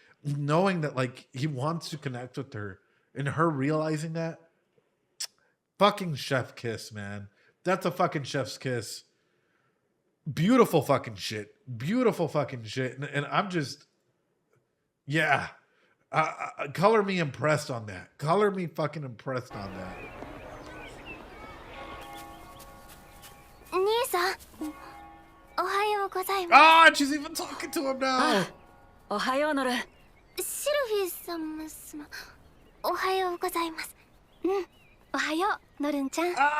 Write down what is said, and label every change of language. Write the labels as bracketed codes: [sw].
[en] Knowing that, like, he wants to connect with her, and her realizing that, fucking chef kiss, man. That's a fucking chef's kiss. Beautiful fucking shit. Beautiful fucking shit. And I'm just, yeah. Color me impressed on that. Color me fucking impressed on that. [ja] 兄さん、おはようございます。 [en] Ah, she's even talking to him now. [ja] おはようノルシルフィー様様、おはようございます。うん、おはよう、ノルンちゃん。